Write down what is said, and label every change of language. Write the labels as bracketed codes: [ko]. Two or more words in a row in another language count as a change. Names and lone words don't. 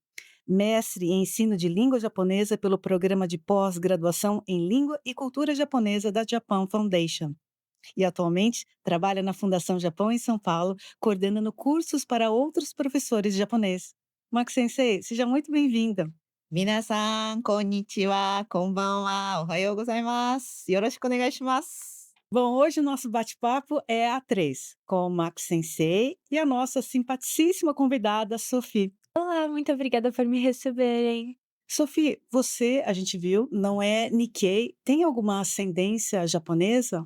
[pt] Mestre em Ensino de Língua Japonesa pelo Programa de Pós-Graduação em Língua e Cultura Japonesa da Japan Foundation. E atualmente trabalha na Fundação Japão em São Paulo, coordenando cursos para outros professores de japonês. Maki Sensei, seja muito bem-vinda. [ja] 皆さん、こんにちは、こんばんは、おはようございます。よろしくお願いします。 [pt] Bom, hoje o nosso bate-papo é A3, com o Maki Sensei e a nossa simpaticíssima convidada, Sophie. Olá, muito obrigada por me receberem. Sophie, você, a gente viu, não é Nikkei, tem alguma ascendência japonesa?